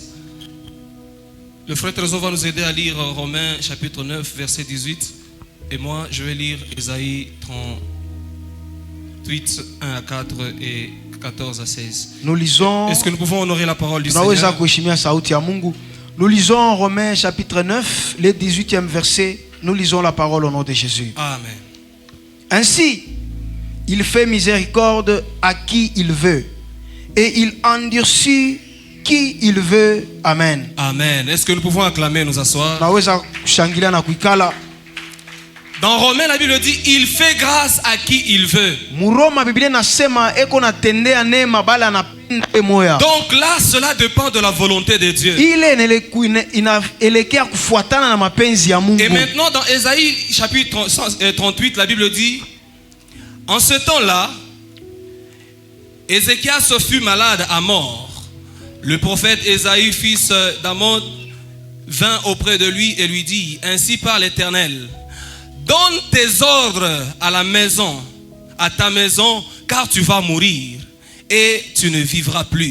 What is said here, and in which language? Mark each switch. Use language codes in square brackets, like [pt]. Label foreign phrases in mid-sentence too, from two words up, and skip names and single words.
[fr] Le frère Trésor va nous aider à lire Romains chapitre 9 verset 18 et moi je vais lire Ésaïe 38 1 à 4 et 14 à 16. nous lisons. Est-ce que nous pouvons honorer la parole du [sw] Tunaweza [fr] Seigneur? [sw] kuheshimia sauti ya Mungu. [fr] Nous lisons Romains chapitre 9, le 18e verset. Nous lisons la parole au nom de Jésus. Amen. Ainsi, il fait miséricorde à qui il veut et il endurcit qui il veut. Amen. Amen. Est-ce que nous pouvons acclamer, nous asseoir? [sw] Naweza kushangilia na kuikala. [fr] Dans Romains, la Bible dit, il fait grâce à qui il veut. [sw] Muroma Biblia nasema eko natendea neema bala anapenda moya. [fr] Donc là, cela dépend de la volonté de Dieu. [sw] Ile inaelekea kufuatana na mapenzi ya Mungu. [fr] Et maintenant, dans Ésaïe chapitre 38, la Bible dit, en ce temps-là, Ézéchias fut malade à mort. Le prophète Ésaïe, fils d'Amon, vint auprès de lui et lui dit, ainsi parle l'Éternel, donne tes ordres à la maison, à ta maison, car tu vas mourir et tu ne vivras plus.